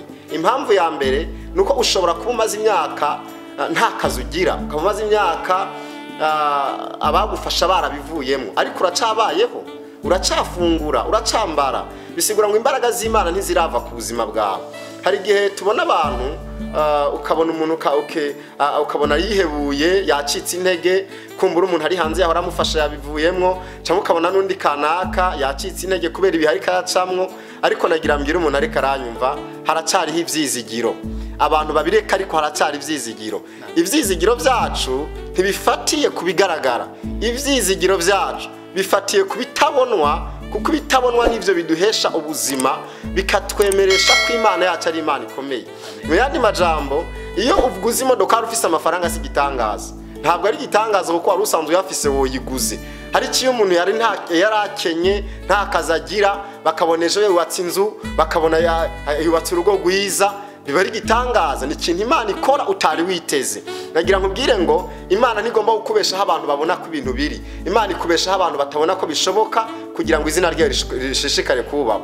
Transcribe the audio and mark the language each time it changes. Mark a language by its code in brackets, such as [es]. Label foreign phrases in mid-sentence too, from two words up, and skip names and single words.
[rn] Impamvu ya mbere nuko ushobora kuba umaze imyaka nta kazi ugira, ukaba umaze imyaka abagufasha barabivuyemo, ariko uracabayeho, uracafungura, uracambara, bisigura ngo imbaraga z'Imana ntizirava ku buzima bwawe. Hari igihe tubona abantu ukabona umuntu ukabona yihebuye, yacitse intege, kumbura umuntu ari hanze yahora amufasha yabivuyemo, cyangwa ukabona n'undi kanaka yacitse intege kubera ibihe ariko yacamwo, ariko nagira mbwira umuntu ariko aranyumva haracariho ibyizigiro. Abantu babireka ariko haracari ibyizigiro. Ibyizigiro byacu ntibifatiye kubigaragara, ibyizigiro byacu bifatiye kubitabonwa, kuko bitabonwa nivyo biduhesha ubuzima, bikatwemeresha ko Imana yacu ari Imana ikomeye. Mu yandi majambo, iyo uvuguze imodoka ufise amafaranga si gitangaza, ntabwo ari gitangaza kuko wari usanzwe yafise woyiguze. Hari ikiyo umuntu yarakenye nta kazagira, bakabona ejo yubatse inzu, bakabona yubatse urugo rwiza, biba ari gitangaza, ni ikintu Imana ikora utari witeze. Nagira nkubwire ngo Imana ntigomba gukubeshaho abantu babona ko ibintu biri, Imana ikubeshaho abantu batabona ko bishoboka, kugira ngo izina ryayo rishishikare kubaho.